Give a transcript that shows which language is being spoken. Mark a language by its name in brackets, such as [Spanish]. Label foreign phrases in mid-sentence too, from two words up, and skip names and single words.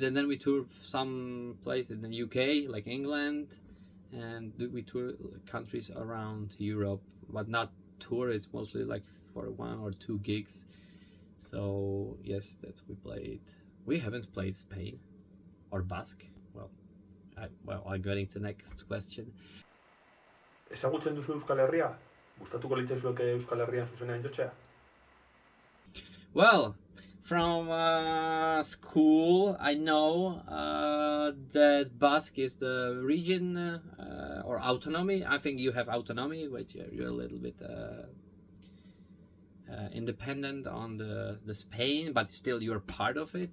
[English] And then we tour some place in the UK, like England, and we tour countries around Europe, but not tour. It's mostly like for 1 or 2 gigs. So yes, that we played. We haven't played Spain or Basque. I'm going to the next question. [Basque] Ezagutzen duzu Euskal Herria? Gustatuko litzaizueke Euskal Herrian zuzenean jotzea? [English] Well, from school, I know that Basque is the region or autonomy. I think you have autonomy, but you're a little bit independent on the Spain, but still you're part of it.